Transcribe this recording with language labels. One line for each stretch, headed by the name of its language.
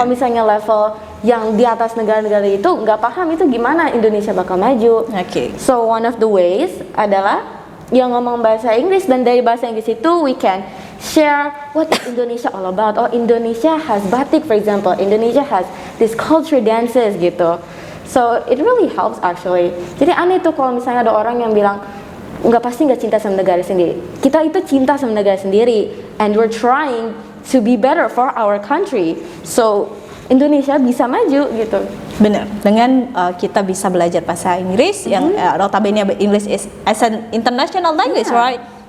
Indonesian: Kalau misalnya level yang di atas negara-negara itu nggak paham, itu gimana Indonesia bakal maju.
English: So one of the ways
Indonesian: adalah yang ngomong bahasa Inggris, dan dari bahasa Inggris itu
English: we can share what is Indonesia all about. Oh, Indonesia has batik, for example. Indonesia has this culture dances
Indonesian: gitu.
English: So it really helps actually.
Indonesian: Jadi aneh tuh kalau misalnya ada orang yang bilang pasti nggak cinta sama negara sendiri. Kita itu cinta sama negara sendiri,
English: and we're trying to be better for our country. So
Indonesian: Indonesia bisa maju gitu. Benar. Dengan kita bisa belajar bahasa Inggris yang notabene
English: English is as an international language, right?